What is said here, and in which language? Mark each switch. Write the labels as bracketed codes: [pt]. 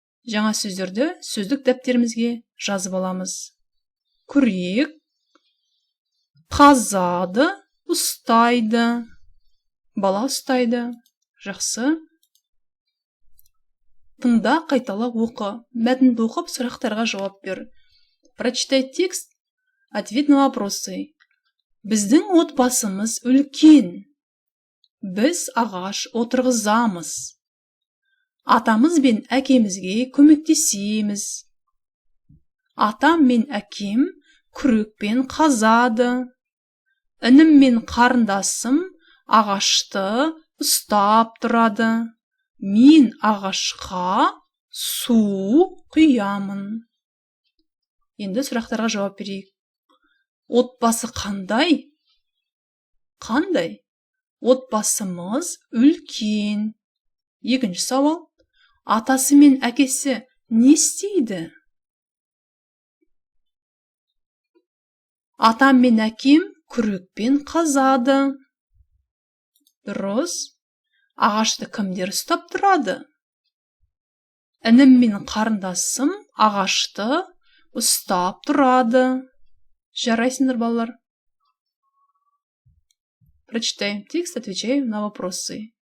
[kk] Жаңа сөздерді сөздік дәптерімізге жазып аламыз. Күрек қазады, ұстайды. Бала ұстайды. Жақсы. Тыңда, қайтала оқы. Мәтінді оқып, сұрақтарға жауап бер. [ru] Прочитай текст, ответ на вопросы. [kk] Біздің отбасымыз үлкен. Біз ағаш отырғызамыз. Атамыз бен әкемізге көмектесеміз. Атам мен әкем күрекпен қазады. Інім мен қарындасым ағашты ұстап тұрады. Мен ағашқа су құямын. Енді сұрақтарға жауап берейік. Отбасы қандай? Қандай? Отбасымыз үлкен. Екінші сауал. Атасы мен әкесі не істейді? Атам мен әкем күрекпен қазады. Дұрыс. Ағашты кімдер ұстап тұрады? Інім мен қарындасым ағашты ұстап тұрады. Жарайсыңдар, балалар. [ru] Прочитаем текст, отвечаем на вопросы.